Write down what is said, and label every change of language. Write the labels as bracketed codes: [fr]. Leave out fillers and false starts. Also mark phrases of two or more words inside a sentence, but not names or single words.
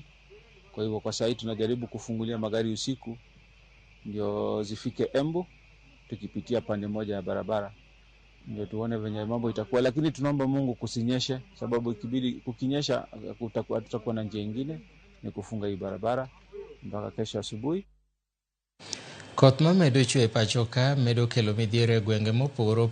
[sw] Kwa hivyo kwa sasa tunajaribu kufungulia magari usiku ndio zifike Embu, tukipitia pande moja ya barabara ndio tuone venye mambo itakuwa, lakini tunaomba Mungu kusinyeshe, sababu ikibidi kukinyesha tutakuwa na njia nyingine ni kufunga hii barabara mpaka kesho asubuhi. [luo] Koth ma medo chwe pacho ka medo kelo midhiero e gwenge mopogore